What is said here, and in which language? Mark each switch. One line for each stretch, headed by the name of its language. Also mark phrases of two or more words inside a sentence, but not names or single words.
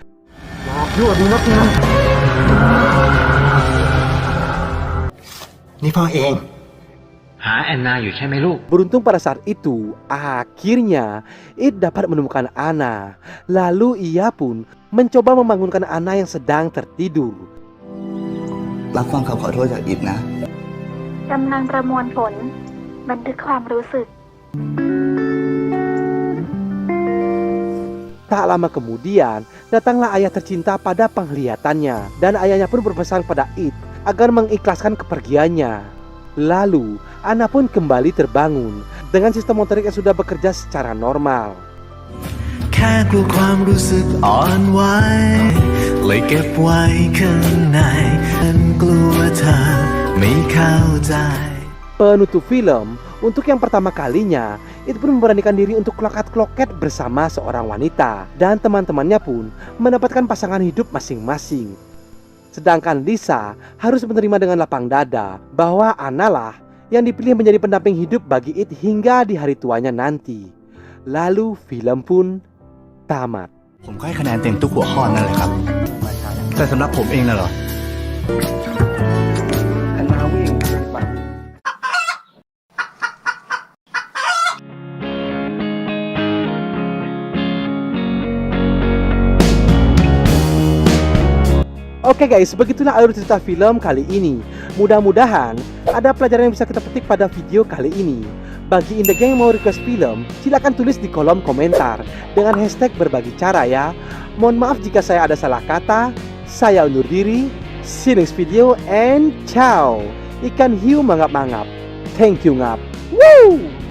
Thai: Ini พ่อเอง
Indonesian: Beruntung pada saat itu, akhirnya It dapat menemukan Anna. Lalu ia pun mencoba membangunkan Anna yang sedang tertidur.
Thai: รับฟังคำขอโทษจากอิดนะ กำลังประมวลผล บันทึกความรู้สึก
Indonesian: Tak lama kemudian, datanglah ayah tercinta pada penglihatannya. Dan ayahnya pun berpesan pada It agar mengikhlaskan kepergiannya. Lalu, Anna pun kembali terbangun dengan sistem motorik yang sudah bekerja secara normal.
Thai: แค่กลัวความรู้สึกอ่อนไหวเลยเก็บไว้ข้างในฉันกลัวเธอไม่เข้าใจ
Indonesian: Penutup film Untuk yang pertama kalinya, It pun memberanikan diri untuk kloket-kloket bersama seorang wanita. Dan teman-temannya pun mendapatkan pasangan hidup masing-masing. Sedangkan Lisa harus menerima dengan lapang dada bahwa Anna lah yang dipilih menjadi pendamping hidup bagi It hingga di hari tuanya nanti. Lalu film pun tamat.
Thai: ผมก็ให้คะแนนเต็มทุกหัวข้อนั่นแหละครับ แต่สำหรับผมเองน่ะเหรอ
Indonesian: Oke guys, begitulah alur cerita film kali ini. Mudah-mudahan ada pelajaran yang bisa kita petik pada video kali ini. Bagi Indegeng yang mau request film, silakan tulis di kolom komentar dengan hashtag berbagi cara ya. Mohon maaf jika saya ada salah kata. Saya undur diri.
English: See you next video and ciao.
Indonesian: Ikan hiu mangap-mangap.
English: Thank you ngap. Woo!